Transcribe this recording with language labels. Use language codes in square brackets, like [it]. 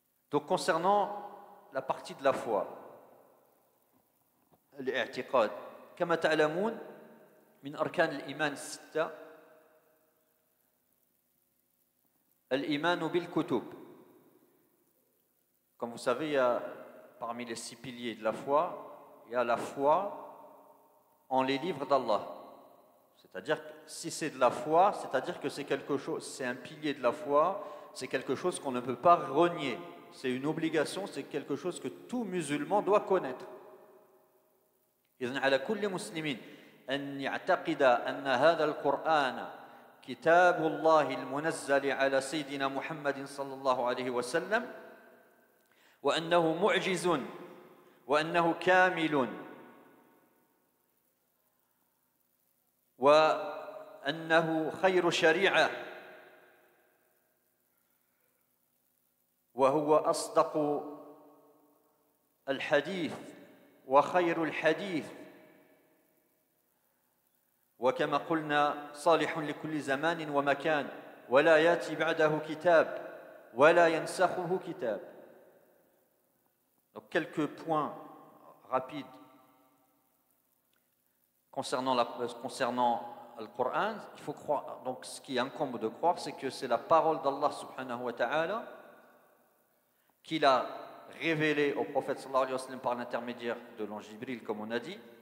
[fr] Donc concernant la partie de la foi, [ar] الاعتقاد كما تعلمون من أركان الإيمان الستة الإيمان بالكتب. [fr] Comme vous savez, il y a parmi les 6 piliers de la foi, il y a la foi en les livres d'Allah. C'est-à-dire que si c'est de la foi, c'est-à-dire que c'est quelque chose, c'est un pilier de la foi, c'est quelque chose qu'on ne peut pas renier. C'est une obligation, c'est quelque chose que tout musulman doit connaître. [ar] إذن على كل مسلم أن يعتقد أن هذا القرآن كتاب الله المنزل على سيدنا محمد صلى الله عليه وسلم وأنه معجز وأنه كامل وأنه خير شريعة وهو أصدق الحديث وخير الحديث وكما قلنا صالح لكل زمان ومكان ولا يأتي بعده كتاب ولا ينسخه كتاب. [fr] Donc quelques points rapides concernant le Coran. Il faut croire, donc ce qui incombe de croire, c'est que c'est la parole d'Allah subhanahu wa ta'ala qu'il a révélé au prophète sallallahu alayhi wa sallam par l'intermédiaire de l'ange Jibril, comme on a dit.